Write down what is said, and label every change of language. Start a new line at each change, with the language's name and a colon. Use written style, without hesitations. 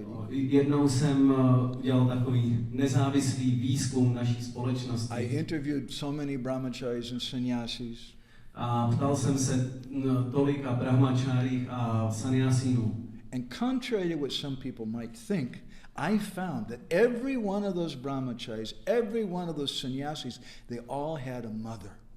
Czech: Jednou jsem udělal takový nezávislý výzkum naší společnosti.
English: I interviewed so many brahmacharis and sannyasis.
Czech: A ptal jsem se tolika brahmačárích a sannyasínů.
English: And contrary to what some people might think, I found that every one of those brahmacharis, every one of those sannyasis, they all had a mother.